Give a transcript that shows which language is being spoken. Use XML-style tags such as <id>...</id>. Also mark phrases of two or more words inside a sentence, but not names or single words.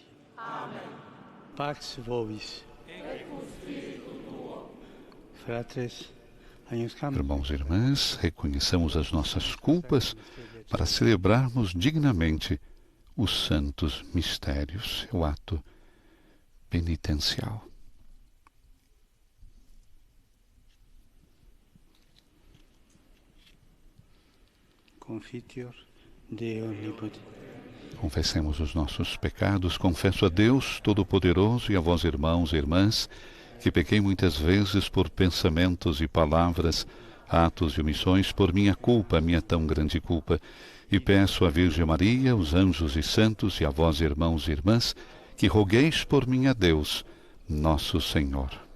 <la>Amen. Pax vobis. Et cum spiritu tuo. Fratres,</la> <pt>irmãos e irmãs, reconheçamos as nossas culpas para celebrarmos dignamente os santos mistérios, o ato penitencial.</pt> <la>Confiteor Deo omnipotente.</la> <pt>Confessemos os nossos pecados, confesso a Deus Todo-Poderoso e a vós, irmãos e irmãs, que pequei muitas vezes por pensamentos e palavras, atos e omissões, por minha culpa, minha tão grande culpa, e peço à Virgem Maria, os anjos e santos, e a vós, irmãos e irmãs, que rogueis por mim a Deus, nosso Senhor.</pt>